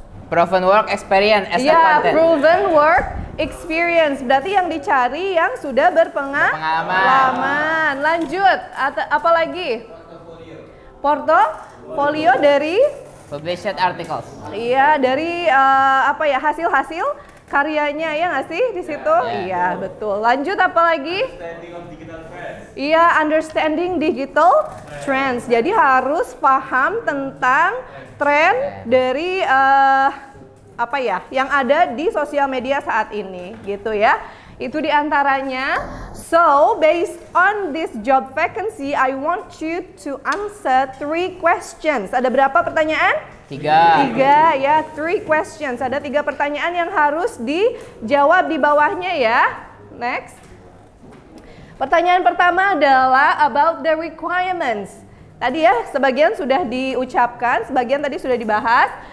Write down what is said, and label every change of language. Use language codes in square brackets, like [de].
[en] Proven work experience as a [id] Ya, [en] content. proven work experience. [id] Berarti yang dicari yang sudah berpengalaman. Lanjut, apa lagi? Portofolio dari? [en] Published articles. [id] Iya, dari apa ya, hasil-hasil karyanya ya nggak sih di situ? Iya, betul. Lanjut apa lagi? [en] Iya, understanding digital trends. [id] Jadi harus paham tentang tren dari apa ya yang ada di sosial media saat ini, gitu ya. Itu diantaranya. [en] So, based on this job vacancy, I want you to answer 3 questions. [id] Ada berapa pertanyaan? [en] 3 ya, 3 questions. [id] Ada 3 pertanyaan yang harus dijawab di bawahnya ya. Next. Pertanyaan pertama adalah [en] about the requirements. [id] Tadi ya, sebagian sudah diucapkan, sebagian tadi sudah dibahas.